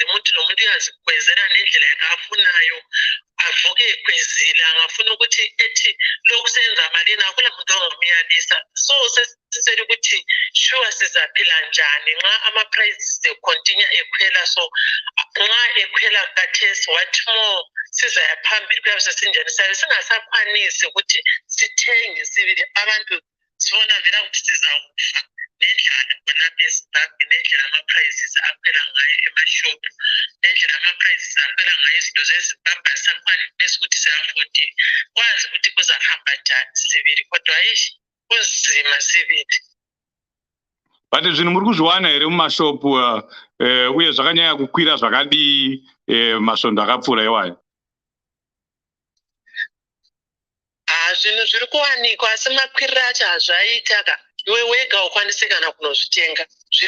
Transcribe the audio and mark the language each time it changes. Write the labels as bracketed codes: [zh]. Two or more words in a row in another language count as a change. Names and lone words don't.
[nd] Umuntu nomuntu uyazikwezela nendlela yakhe afunayo. Avuke ekwezile angafuna ukuthi ethi lokhu senza malini akula muntu ongamyalisa. So sesisele ukuthi sure sizaphila njani nxa ama- [en] prices continue [nd] ekhwela. So nxa ekhwela kathesi [en] what more [nd] sizaya phambili kuyabe sesinjani sabe singasakwanisi ukuthi sithenge sibili abantu sibona vela ukuthi sizakufa nendlela khonapha eZimbabwe nendlela ama-prices akhwela ngayo emashop nendlela ama-prices akhwela ngayo izinto zeZimbabwe asakwanisi ukuthi si-afford kwazi ukuthi kuzahamba njani sibili kodwa kunzima sibili. [sn] But zvinhu muri kuzviwana here mumashopu uye zvakanyanya kukwira zvakadii masvondo akapfuura iwayo? Zvinhu zviri kuwanikwa asi makwiriro acho hazvaita ka iwe wega ukwanise kana kunozvitenga zviri